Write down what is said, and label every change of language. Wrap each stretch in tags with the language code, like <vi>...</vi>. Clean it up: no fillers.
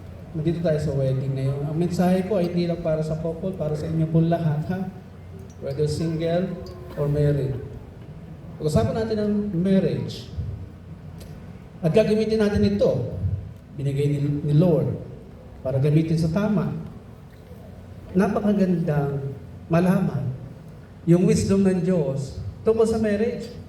<tl>Nandito tayo sa wedding ngayon. Ang mensahe ko ay hindi lang para sa couple, para sa inyo po lahat, ha?</tl> <en>Whether single or married.</en> <tl>Pag-usapan natin ang marriage. At gagamitin natin ito. Binigay ni Lord para gamitin sa tama. Napakagandang malaman yung wisdom ng Diyos tungkol sa marriage.</tl>